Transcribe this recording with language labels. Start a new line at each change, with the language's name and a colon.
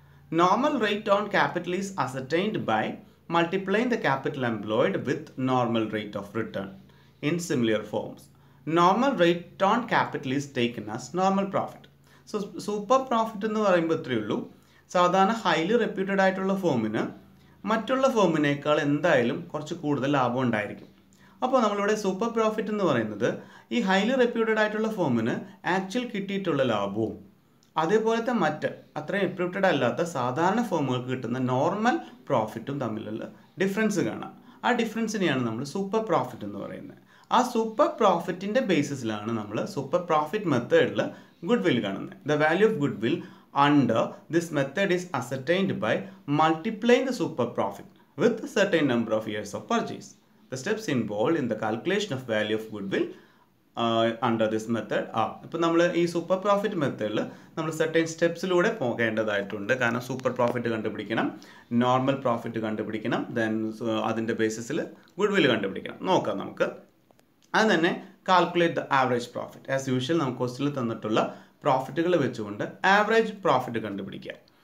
English: Normal rate on capital is ascertained by multiplying the capital employed with normal rate of return in similar forms. Normal rate on capital is taken as normal profit.
Malayalam: So super profit എന്ന് പറയുമ്പോൾ ഇത്രയേ ഉള്ളൂ. സാധാരണ highly reputed ആയിട്ടുള്ള ഫോമിന് മറ്റുള്ള ഫോമിനേക്കാൾ എന്തായാലും കുറച്ച് കൂടുതൽ ലാഭം ഉണ്ടായിരിക്കും. അപ്പോൾ നമ്മളിവിടെ സൂപ്പർ പ്രോഫിറ്റ് എന്ന് പറയുന്നത് ഈ ഹൈലി റെപ്യൂട്ടഡ് ആയിട്ടുള്ള ഫോമിന് ആക്ച്വൽ കിട്ടിയിട്ടുള്ള ലാഭവും അതേപോലത്തെ മറ്റ് അത്രയും റെപ്യൂട്ടഡ് അല്ലാത്ത സാധാരണ ഫോമുകൾക്ക് കിട്ടുന്ന നോർമൽ പ്രോഫിറ്റും തമ്മിലുള്ള ഡിഫറൻസ് കാണാം. ആ ഡിഫറൻസിനെയാണ് നമ്മൾ സൂപ്പർ പ്രോഫിറ്റ് എന്ന് പറയുന്നത്. ആ സൂപ്പർ പ്രോഫിറ്റിൻ്റെ ബേസിസിലാണ് നമ്മൾ സൂപ്പർ പ്രോഫിറ്റ് മെത്തേഡിൽ ഗുഡ് വിൽ കാണുന്നത്.
English: The value of goodwill under this method is ascertained by multiplying the super profit with a certain number of years of purchase. The steps involved in the calculation of value of goodwill under this method are.
Malayalam: ഇപ്പോൾ നമ്മൾ ഈ super profit മെത്തേഡിൽ നമ്മൾ certain സ്റ്റെപ്സിലൂടെ പോകേണ്ടതായിട്ടുണ്ട്. കാരണം super profit കണ്ടുപിടിക്കണം, normal profit കണ്ടുപിടിക്കണം, then അതിൻ്റെ ബേസിസിൽ good will കണ്ടുപിടിക്കണം. നോക്കാം നമുക്ക്. അത് തന്നെ
English: Calculate the average profit.
Malayalam: As usual നമുക്ക് ക്വസ്റ്റ്യനിൽ തന്നിട്ടുള്ള പ്രോഫിറ്റുകൾ വെച്ചുകൊണ്ട് ആവറേജ് പ്രോഫിറ്റ് കണ്ടുപിടിക്കാം.